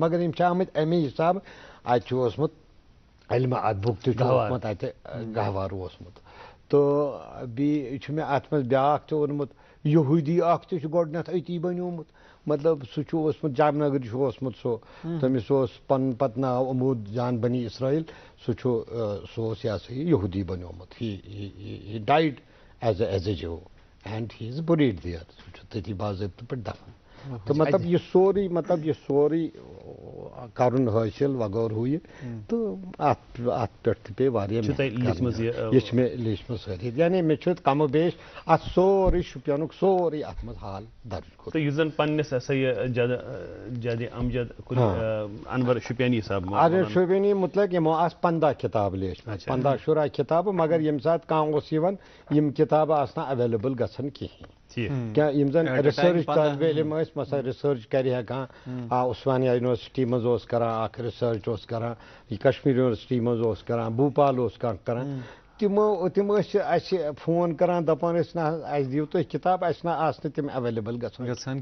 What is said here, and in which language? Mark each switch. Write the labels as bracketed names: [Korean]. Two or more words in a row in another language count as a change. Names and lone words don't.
[Kashmiri] مگر یم چھِ آمٕتۍ امی حسابہٕ اتہِ چھُ اوسمُت علمہِ ادبُک تہِ چھُ اوسمُت اتہِ گہوار اوسمُت. تہٕ بیٚیہِ چھُ مےٚ اتھ منٛز بیاکھ تہِ اوٚنمُت یہوٗدی اکھ تہِ چھُ گۄڈٕنیتھ أتی بنیومُت. مطلب سُہ چھُ اوسمُت جامنگرٕ چھُ اوسمُت سُہ, تٔمِس اوس پنُن پتہٕ ناو عمود جان بنی اسرائیل. سُہ اوس یہ سا یہ یہوٗدی بنیومُت. [English] He died as a Jew and he is buried there. [Kashmiri] سُہ چھُ تٔتی باضٲبطہٕ پٲٹھۍ دفن. تو مطلب یہ سورُے کرُن حٲصِل وغٲر ہُہ یہِ تہٕ اتھ پٮ۪ٹھ تہِ پیٚیہِ واریاہ یہِ چھِ مےٚ لیٖچھمٕژ سٲری. یعنی مےٚ چھُ کم و بیش اتھ سورُے شپینُک سورُے اتھ منٛز حال درج کوٚرمُت. تو یُس زن پننِس ہسا یہِ جادِ امجد انور شپیانی صاحب انور شپیانی متعلق یِمو آسہٕ 15 کِتابہٕ لیچھمژٕ, 15 شُراہ کِتابہٕ. مگر ییٚمہِ ساتہٕ کانٛہہ اوس یِوان یم کِتابہٕ آسہٕ نہٕ ایویلیبل گژھان کِہینۍ. کیا یم زن ریسرچ طالب علم ٲسۍ مثلا ریسرچ کرِ ہٮ۪کان عثمانیہ یونیورسٹی منٛز اوس کران اکھ ریسرچ اوس کران کشمیٖر یونیورسٹی منٛز اوس کران بھوپال اوس کانٛہہ کران تم ٲسۍ اَسہِ فون کران دپان ٲسۍ نہ حظ اَسہِ دِیِو تُہۍ کِتاب اَسہِ نہ آسہٕ نہٕ تِم ایویلیبل گژھان